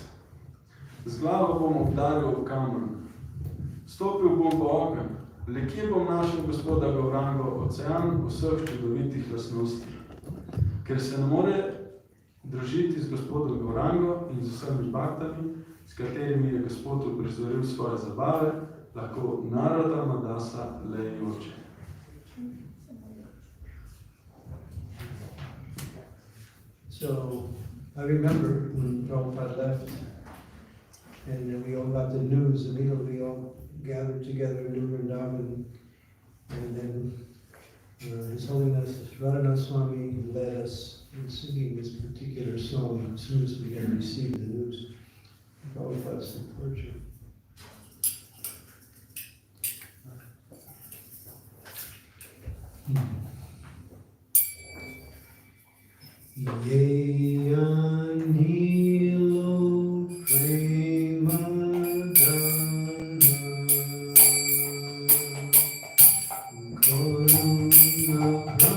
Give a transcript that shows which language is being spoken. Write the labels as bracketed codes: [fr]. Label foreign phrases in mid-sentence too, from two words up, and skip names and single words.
[sl] Z glavo bom obdaril v kamen, stopil bom v ogenj, le kje bom našel gospoda Gaurango, ocean vseh čudovitih lastnosti? Ker se ne more družiti z gospodom Gaurango in z vsemi baktami, s katerimi je gospod uprizoril svoje zabave, lahko Narada Madasa le joče. [en] So, I remember when Prabhupada left, and then we all got the news, immediately we all gathered together in Vrindavan, and then His Holiness Radhanath Swami led us in singing this particular song as soon as we had received the news. Prabhupada's departure. [bn] যে আনিল প্রেমধন করুণা